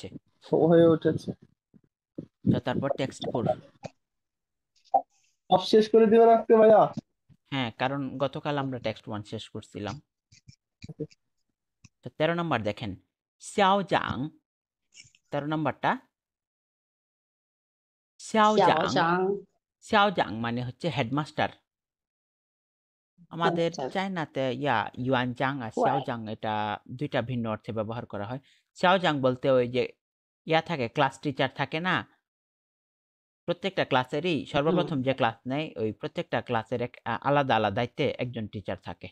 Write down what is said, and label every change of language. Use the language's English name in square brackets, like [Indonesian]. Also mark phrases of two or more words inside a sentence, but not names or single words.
[Bangla] হয়ে উঠেছে। তারপর টেক্সট 4। সব শেষ করে দিবেন আজকে ভাইয়া? হ্যাঁ, কারণ গতকাল আমরা টেক্সট 1 শেষ করছিলাম। তো 13 নম্বর দেখেন, [Chinese] 校长, [Bangla] 13 নম্বরটা xiao 小 জাং। 张 [Chinese] 校长 [Bangla] মানে হচ্ছে হেডমাস্টার। আমাদের আচ্ছা, চায়নাতে [Chinese] 园长 [Bangla] আর xiao ওয়াই জাং এটা দুইটা ভিন্ন অর্থে ব্যবহার করা হয়। [Chinese] 校长 [Bangla] বলতে ওই যে থাকে, ক্লাস টিচার থাকে না? প্রত্যেকটা ক্লাসেরই হুম সর্বপ্রথম যে ক্লাস নেয়, ওই প্রত্যেকটা ক্লাসের এক আলাদা আলাদা দায়িত্বে একজন টিচার থাকে।